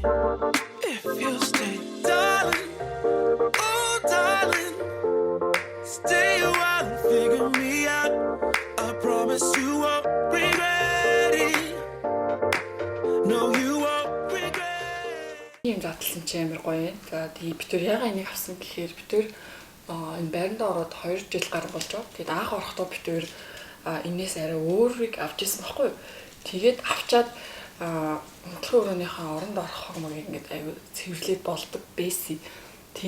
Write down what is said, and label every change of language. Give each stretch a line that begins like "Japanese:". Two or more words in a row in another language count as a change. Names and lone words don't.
English: If you stay, darling, oh darling, stay a while and figure me out. I promise you won't regret it. No, you won't regret.
Mongolian: Ийм задлсан чи амар гоё. За тэгээ бид төр ягаа энийг авсан гэхээр бид төр энэ байранд ороод 2 жил гар болж байгаа. Тэгээд анх орохдоо бид төр энэс арай өөрийг авч ирсэн байхгүй юу? Тэгээд авчаад унтлагын өрөөнийхөө оронд орох хормог ингээд аюу цэвэрлээд болдог байсан.